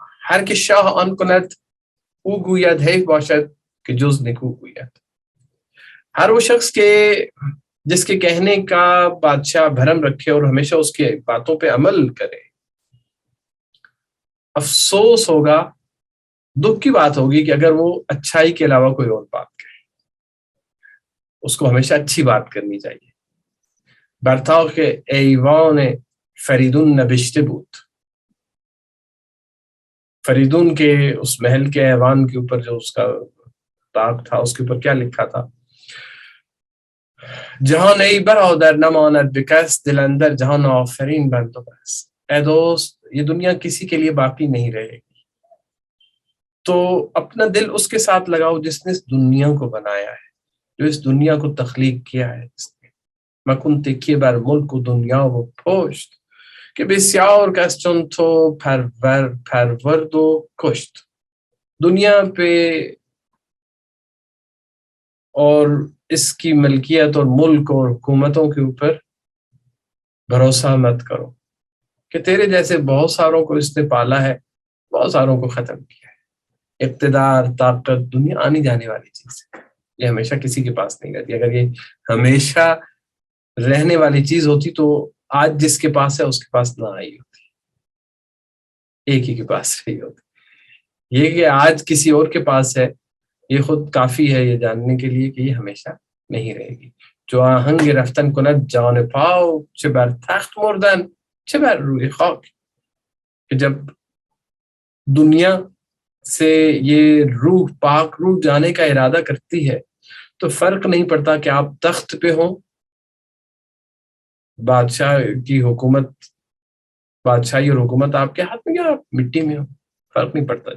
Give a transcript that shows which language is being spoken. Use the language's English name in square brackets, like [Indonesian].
[Persian] ہر که شاه آن کند او گوید حیف باشد که جز نکو گوید. [Urdu] ہر وہ شخص کے جس کے کہنے کا بادشاہ بھرم رکھے اور ہمیشہ اس کی باتوں پہ عمل کرے، افسوس ہوگا، دکھ کی بات ہوگی کہ اگر وہ اچھائی کے علاوہ کوئی اور بات کہے. اس کو ہمیشہ اچھی بات کرنی چاہیے. [Persian] برتاق ایوان فریدون نبشته بود، [Urdu] فریدون کے اس محل کے ایوان کے اوپر جو اس کا طاق تھا، اس کے اوپر کیا لکھا تھا؟ [Persian] جہاں ای برادر نماند بکس دل اندر جہان آفرین بند و بس. [Urdu] اے دوست، یہ دنیا کسی کے لیے باقی نہیں رہے گی، تو اپنا دل اس کے ساتھ لگاؤ جس نے اس دنیا کو بنایا ہے، جو اس دنیا کو تخلیق کیا ہے. [Persian] مکن تکیه بر ملک و دنیا و پشت که بسیار کس چون تو پرورد و کشت. [Urdu] دنیا پہ اور اس کی ملکیت اور ملک اور حکومتوں کے اوپر بھروسہ مت کرو، کہ تیرے جیسے بہت ساروں کو اس نے پالا ہے، بہت ساروں کو ختم کیا ہے. اقتدار، طاقت دنیا آنی جانے والی چیز ہے، یہ ہمیشہ کسی کے پاس نہیں رہتی. اگر یہ ہمیشہ رہنے والی چیز ہوتی تو آج جس کے پاس ہے اس کے پاس نہ آئی ہوتی، ایک ہی کے پاس رہی ہوتی. یہ کہ آج کسی اور کے پاس ہے، یہ خود کافی ہے یہ جاننے کے لیے کہ یہ ہمیشہ نہیں رہے گی. [Persian] جو آہنگ رفتن کند جان پاؤ، چه بر تخت مردن چه بر روی خاک. [Urdu] کہ جب دنیا سے یہ روح پاک روح جانے کا ارادہ کرتی ہے تو فرق نہیں پڑتا کہ آپ تخت پہ ہوں، بادشاہ کی حکومت، بادشاہی اور حکومت آپ کے ہاتھ میں، یا آپ مٹی میں ہو، فرق نہیں پڑتا.